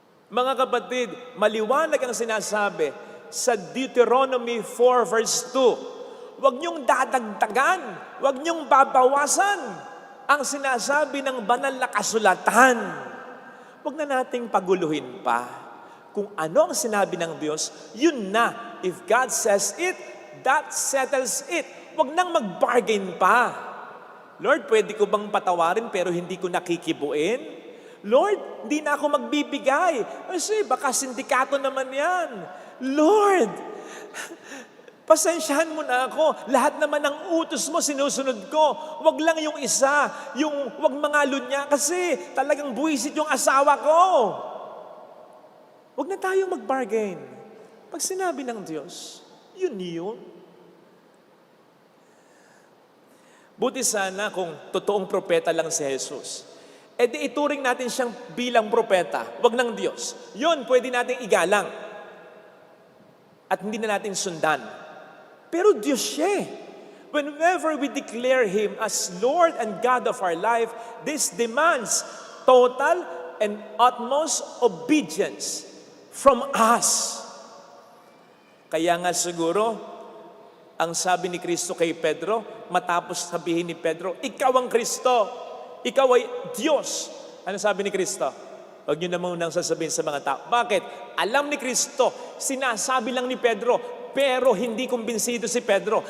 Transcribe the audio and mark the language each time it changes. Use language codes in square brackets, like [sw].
[tl] Mga kapatid, maliwanag ang sinasabi sa Deuteronomy 4 verse 2. Huwag niyong dadagdagan, huwag niyong babawasan ang sinasabi ng banal na kasulatan. Huwag na nating paguluhin pa. Kung ano ang sinabi ng Diyos, yun na. [en] If God says it, that settles it. [tl] Huwag nang mag-bargain pa. Lord, pwede ko bang patawarin pero hindi ko nakikibuin? Lord, hindi na ako magbibigay. Kasi baka sindikato naman yan. Lord, Pasensyahan mo na ako. Lahat naman ng utos mo, sinusunod ko. Wag lang yung isa, yung wag mangalun niya kasi talagang buwisit yung asawa ko. Wag na tayong mag-bargain. Pag sinabi ng Diyos, yun yun. Buti sana kung totoong propeta lang si Jesus. E di ituring natin siyang bilang propeta, wag ng Diyos. Yun, pwede nating igalang. At hindi na natin sundan. Pero Diyos siya. [en] Whenever we declare Him as Lord and God of our life, this demands total and utmost obedience from us. [tl] Kaya nga siguro, ang sabi ni Kristo kay Pedro, matapos sabihin ni Pedro, ikaw ang Kristo, ikaw ay Diyos. Ano sabi ni Kristo? Huwag niyo na munang sasabihin sa mga tao. Bakit? Alam ni Kristo, sinasabi lang ni Pedro, pero hindi kumbinsido si Pedro.